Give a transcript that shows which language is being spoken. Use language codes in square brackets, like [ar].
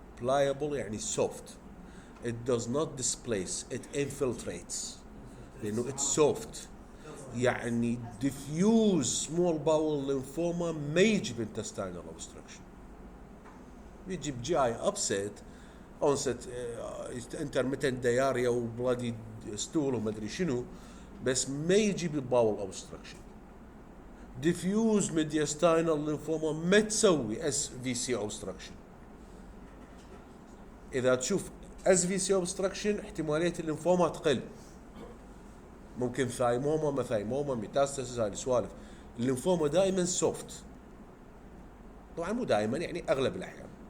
[en] Pliable [ar] يعني [en] soft. It does not displace, it infiltrates. [ar] لأنه [en] it's soft. [ar] يعني [en] diffuse small bowel lymphoma [ar] ما يجي [en] intestinal obstruction. [ar] يجي بجاي [en] upset onset intermittent diarrhea [ar] و [en] bloody stool [ar] وما أدري شنو بس ما يجي [en] bowel obstruction. diffuse mediastinal lymphoma [ar] ما تسوي [en] SVC obstruction. [ar] إذا تشوف SVC obstruction احتمالية الليمفوما تقل. ممكن ثايموما ما ثايموما ميتاستاسيس هذه سوالف. الليمفوما دائما soft. طبعا مو دائما يعني أغلب الأحيان.